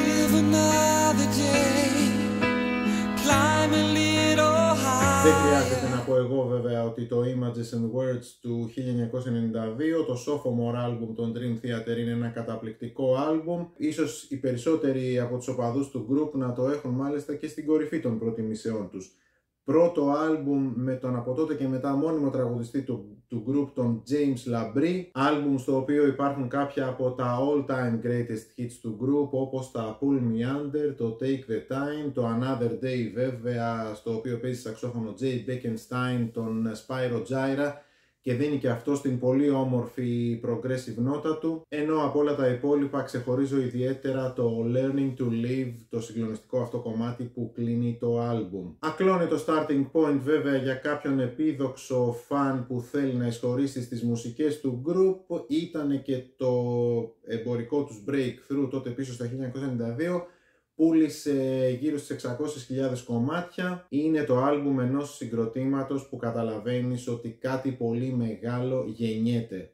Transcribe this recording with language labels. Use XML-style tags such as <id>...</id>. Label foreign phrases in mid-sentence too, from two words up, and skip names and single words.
<el>Δεν χρειάζεται να πω εγώ βέβαια ότι το Images and Words του 1992, το</el> <en>sophomore album</en> <el>των Dream Theater, είναι ένα καταπληκτικό album. Ίσως οι περισσότεροι από τους οπαδούς του group να το έχουν μάλιστα και στην κορυφή των προτιμήσεών τους. Πρώτο άλμπουμ με τον από τότε και μετά μόνιμο τραγουδιστή του group, τον James Labrie. Άλμπουμ στο οποίο υπάρχουν κάποια από τα</el> <en>all time greatest hits</en> <el>του group, όπως τα Pull Me Under, το Take the Time, το Another Day βέβαια, στο οποίο παίζει σαξόφωνο Jay Beckenstein, τον Spyro Gyra, και δίνει και αυτό στην πολύ όμορφη progressive νότα του, ενώ από όλα τα υπόλοιπα ξεχωρίζω ιδιαίτερα το Learning to Live, το συγκλονιστικό αυτό κομμάτι που κλείνει το άλμπουμ. Ακλώνει το</el> <en>starting point</en> <el>βέβαια για κάποιον επίδοξο φαν που θέλει να εισχωρήσει στις μουσικές του group. Ήταν και το εμπορικό τους breakthrough τότε πίσω στα 1992. Πούλησε γύρω στις 600.000 κομμάτια. Είναι το άλμπουμ ενός συγκροτήματος που καταλαβαίνεις ότι κάτι πολύ μεγάλο γεννιέται.</el>